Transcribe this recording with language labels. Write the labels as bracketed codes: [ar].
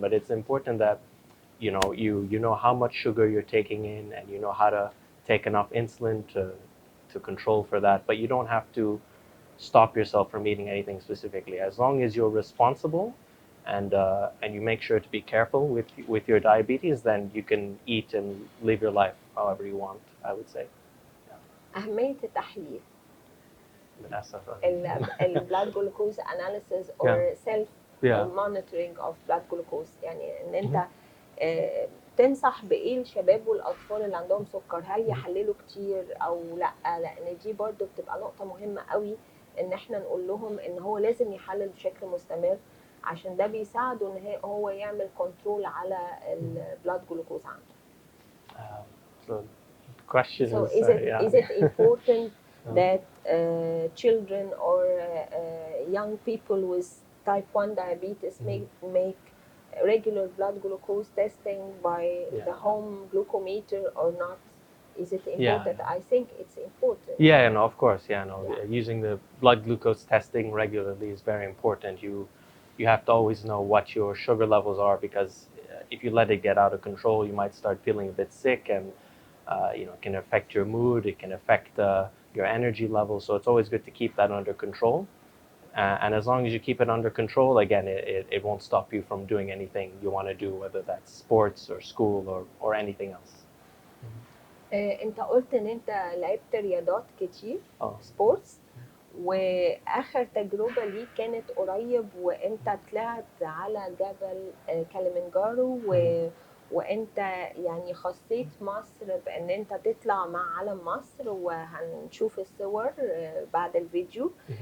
[en] But it's important that you know how much sugar you're taking in, and you know how to take enough insulin to control for that. But you don't have to stop yourself from eating anything specifically. As long as you're responsible and you make sure to be careful with your diabetes, then you can eat and live your life however you want, I would say. [ar] أهمية التحليل للأسف [en] blood glucose analysis or self monitoring of blood glucose، [ar] يعني ان انت تنصح بايه الشباب والاطفال اللي عندهم سكر؟ هل يحللوا كتير او لا؟ لان دي برضو بتبقى نقطة مهمة قوي ان احنا نقول لهم ان هو لازم يحلل بشكل مستمر، عشان ده بيساعده ان هو يعمل كنترول على البلاد جلوكوز عنده. [en] So the question is it important that children or young people with type 1 diabetes make regular blood glucose testing by the home glucometer or not? Is it important? I think it's important. Of course. Using the blood glucose testing regularly is very important. You have to always know what your sugar levels are, because if you let it get out of control, you might start feeling a bit sick, and it can affect your mood, it can affect your energy level. So it's always good to keep that under control. And as long as you keep it under control, again, it won't stop you from doing anything you want to do, whether that's sports or school or anything else. [ar] انت قلت ان انت لعبت رياضات كتير سبورتس، واخر تجربة ليك كانت قريب وانت طلعت على جبل كليمنجارو وانت يعني خصيت مصر بان انت تطلع مع علم مصر، وهنشوف الصور بعد الفيديو.